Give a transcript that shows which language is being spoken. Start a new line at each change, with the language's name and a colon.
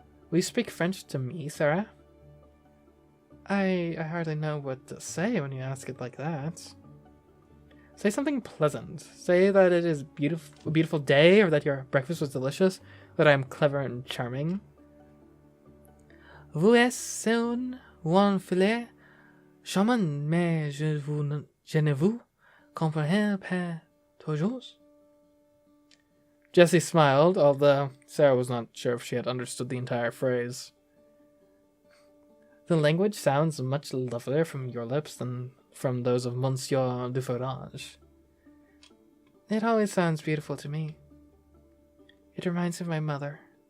English: Will you speak French to me, Sarah? I hardly know what to say when you ask it like that. Say something pleasant. Say that it is a beautiful day, or that your breakfast was delicious, that I am clever and charming.
French: Vous êtes un filet charmant, mais je ne vous comprends pas toujours.
English: Jessie smiled, although Sarah was not sure if she had understood the entire phrase. The language sounds much lovelier from your lips than from those of Monsieur Dufourage. It always sounds beautiful to me. It reminds me of my mother.